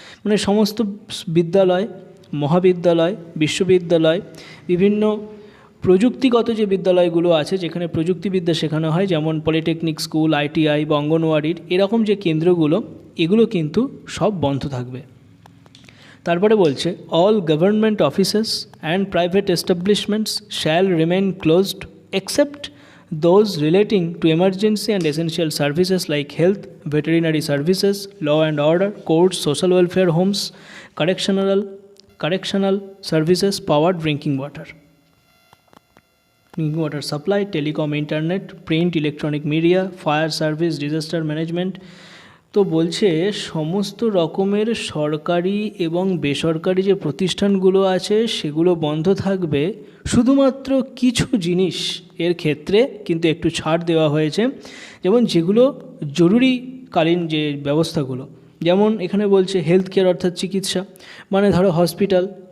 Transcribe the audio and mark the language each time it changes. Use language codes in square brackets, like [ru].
[bn] মানে সমস্ত বিদ্যালয়, মহাবিদ্যালয়, বিশ্ববিদ্যালয়, বিভিন্ন প্রযুক্তিগত যে বিদ্যালয়গুলো আছে, যেখানে প্রযুক্তিবিদ্যা শেখানো হয়, যেমন পলিটেকনিক স্কুল, ITI বা অঙ্গনওয়াড়ির এরকম যে কেন্দ্রগুলো, এগুলো কিন্তু সব বন্ধ থাকবে। তারপরে বলছে, [en] All government offices and private establishments shall remain closed except those relating to emergency and essential services like health, veterinary services, law and order, courts, social welfare homes, correctional services, power, drinking water supply, telecom, internet, print, electronic media, fire service, disaster management। [bn] তো বলছে সমস্ত রকমের সরকারি এবং বেসরকারি যে প্রতিষ্ঠানগুলো আছে সেগুলো বন্ধ থাকবে, শুধুমাত্র কিছু জিনিস এর ক্ষেত্রে কিন্তু একটু ছাড় দেওয়া হয়েছে, যেমন যেগুলো জরুরিকালীন যে ব্যবস্থাগুলো, যেমন এখানে বলছে হেলথ কেয়ার, অর্থাৎ চিকিৎসা, মানে ধরো হসপিটাল